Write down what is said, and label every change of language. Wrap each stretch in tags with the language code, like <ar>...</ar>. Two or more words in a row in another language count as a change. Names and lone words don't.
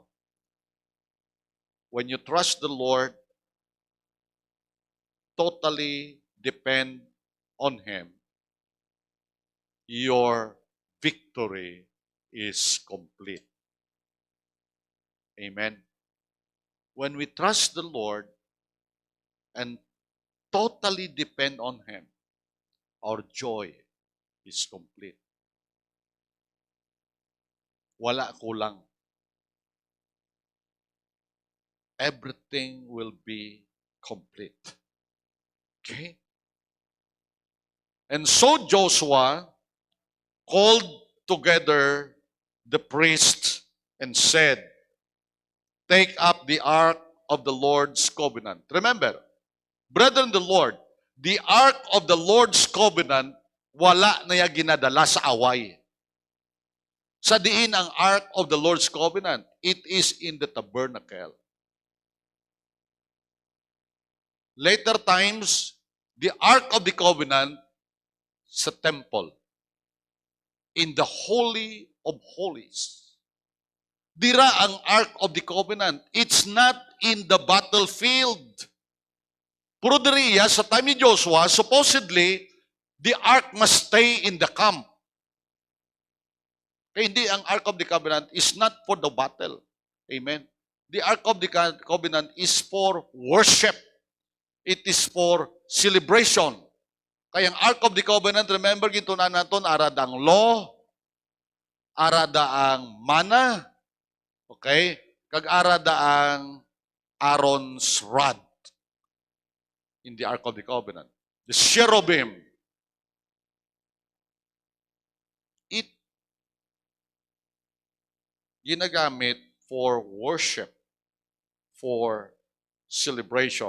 <en>When you trust the Lord, totally depend on Him, your victory is complete. Amen. When we trust the Lord and totally depend on Him, our joy is complete.</en> <hil>Wala kulang.</hil> <en>Everything will be complete. Okay? And so Joshua called together the priests and said, "Take up the ark of the Lord's covenant." Remember, brethren, the Lord, the ark of the Lord's covenant,</en> <hil>wala na yung ginadala sa away. Sa diin ang</hil> <en>ark of the Lord's covenant, it is in the tabernacle. Later times, the ark of the covenant</en> <hil>sa temple,</hil> <en>in the Holy of Holies.</en> <hil>Dira ang</hil> <en>ark of the covenant. It's not in the battlefield.</en> <hil>Pero diriya,</hil> <en>sa time ni Joshua,</en> <hil>supposedly,</hil> <en>the ark must stay in the camp.</en> <tl>Kaya hindi ang</tl> <en>Ark of the Covenant is not for the battle. Amen. The Ark of the Covenant is for worship. It is for celebration.</en> <tl>Kaya ang</tl> <en>Ark of the Covenant, remember,</en> <hil>gitunan natin, arada ang law, arada ang mana,</hil> <en>okay?</en> <hil>Kag arada ang</hil> <en>Aaron's rod in the Ark of the Covenant. The cherubim.</en> <tl>It ginagamit</tl> <en>for worship, for celebration.</en>